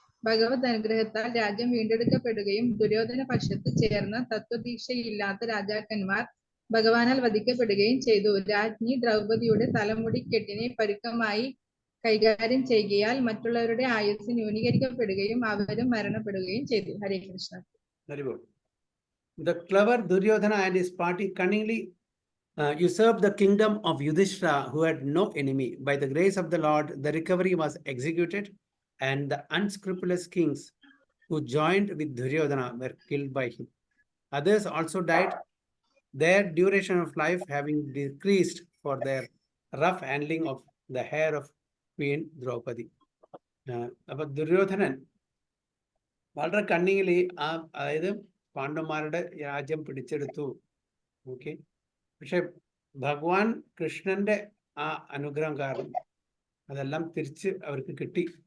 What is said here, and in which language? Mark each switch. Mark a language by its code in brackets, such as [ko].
[ml] ഭഗവത് അനുഗ്രഹത്താൽ രാജ്യം വീണ്ടെടുക്കപ്പെടുകയും ദുര്യോധന പക്ഷത്ത് ചേർന്ന തത്വദീക്ഷയില്ലാത്ത രാജാക്കന്മാർ ഭഗവാനാൽ വധിക്കപ്പെടുകയും ചെയ്തു. രാജ്ഞി ദ്രൗപദിയുടെ തലമുടിക്കെട്ടിനെ പരുക്കമായി കൈകാര്യം ചെയ്യുകയാൽ മറ്റുള്ളവരുടെ ആയുസ് ന്യൂനീകരിക്കപ്പെടുകയും അവരും മരണപ്പെടുകയും ചെയ്തു. ഹരേ Krishna. [en] The clever Duryodhana and his party cunningly usurped the kingdom of Yudhishthira, who had no enemy. By the grace of the Lord, the recovery was executed, and the unscrupulous kings who joined with Duryodhana were killed by him. Others also died, their duration of life having decreased for their rough handling of the hair of Queen Draupadi. [ml] അപ്പോൾ ദുര്യോധനൻ വളരെ കണ്ണിങ്ങിലി അതായത് പാണ്ഡവന്മാരുടെ രാജ്യം പിടിച്ചെടുത്തു. Okay, പക്ഷെ ഭഗവാൻ കൃഷ്ണന്റെ ആ അനുഗ്രഹം കാരണം അതെല്ലാം തിരിച്ച് അവർക്ക് കിട്ടി.